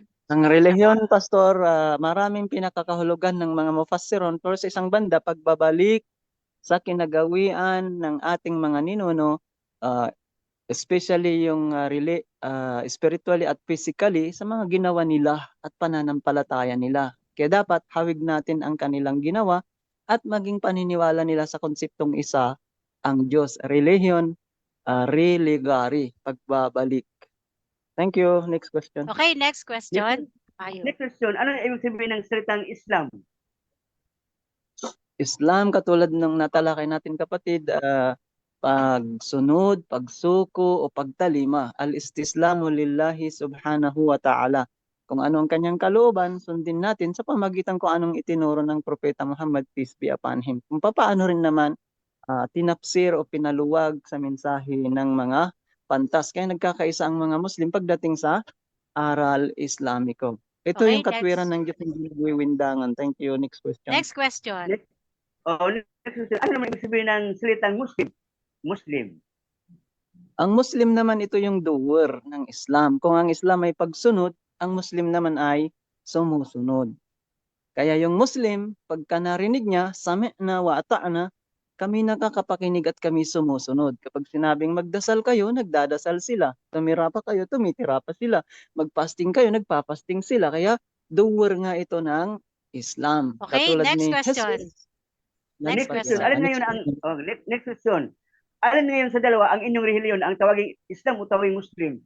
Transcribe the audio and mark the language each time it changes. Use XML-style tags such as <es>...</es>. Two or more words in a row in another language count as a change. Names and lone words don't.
<tl>Ang relihiyon, Pastor, maraming pinakakahulugan ng mga mufassiron, pero sa isang banda, pagbabalik sa kinagawian ng ating mga ninuno, especially yung spiritually at physically sa mga ginawa nila at pananampalataya nila. Kaya dapat hawig natin ang kanilang ginawa at maging paniniwala nila sa konseptong isa ang Diyos. Religion, religare, pagbabalik.</tl> <en>Thank you. Next question. Okay, next question.</en> <tl>Tayo.</tl> <en>Next question,</en> <tl>ano yung ibig sabihin ng salitang Islam? Islam, katulad ng natalakay natin kapatid, pagsunod, pagsuko, o pagtalima.</tl> <ar>الاستسلام لله سبحانه وتعالى.</ar> <tl>Kung ano ang kanyang kalooban, sundin natin sa pamagitan kung anong itinuro ng Propeta Muhammad,</tl> <en>peace be upon him.</en> <tl>Kung paano rin naman tinapsir o pinaluwag sa mensahe ng mga pantas. Kaya nagkakaisa ang mga Muslim pagdating sa aral Islamiko. Ito Okay, yung katwiran ng Diyos ng windangan.</tl> <en>Thank you. Next question. Next question. Next question,</en> <tl>ano naman ibig sabihin ng salitang Muslim? Muslim. Ang Muslim naman ito yung doer ng Islam. Kung ang Islam ay pagsunod, ang Muslim naman ay sumusunod. Kaya yung Muslim, pagka narinig niya,</tl> <ar>سمعنا وأطعنا,</ar> <tl>kami nakakapakinig at kami sumusunod. Kapag sinabing magdasal kayo, nagdadasal sila. Tumira pa kayo, tumitira pa sila. Magpasting kayo, nagpapasting sila. Kaya doer nga ito ng Islam. Okay, Katulad next ni question. Jesus. Next question, question. alin ngayon ang</tl> <en>next question.</en> <tl>Alin ngayon sa dalawa ang inyong relihiyon, ang tawaging Islam o tawaging Muslim?</tl>